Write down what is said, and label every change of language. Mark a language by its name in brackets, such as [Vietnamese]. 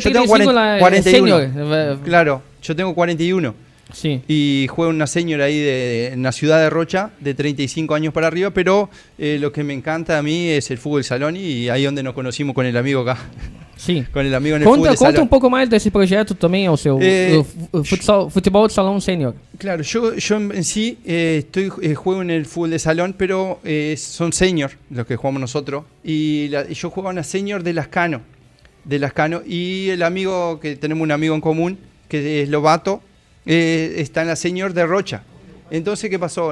[Portuguese] 35 lá é 41. sênior. [Spanish] Claro, yo tengo 41. [Portuguese] Sim. [Spanish] Y juega una señora ahí en la ciudad de Rocha, de 35 años para arriba, pero lo que me encanta a mí es el fútbol salón y ahí donde nos conocimos con el amigo acá, [Portuguese] Sim. [Spanish] con el amigo en el fútbol de [Portuguese] Conta [Spanish] salón. [Portuguese] um pouco mais desse projeto também, ao seu o futebol de salão sênior. [Spanish] Claro, yo en sí juego en el fútbol de salón, pero son senior los que jugamos nosotros, y yo juego en la senior de Lascano, y el amigo, que tenemos un amigo en común, que es Lobato, está en la senior de Rocha. Entonces, ¿qué pasó?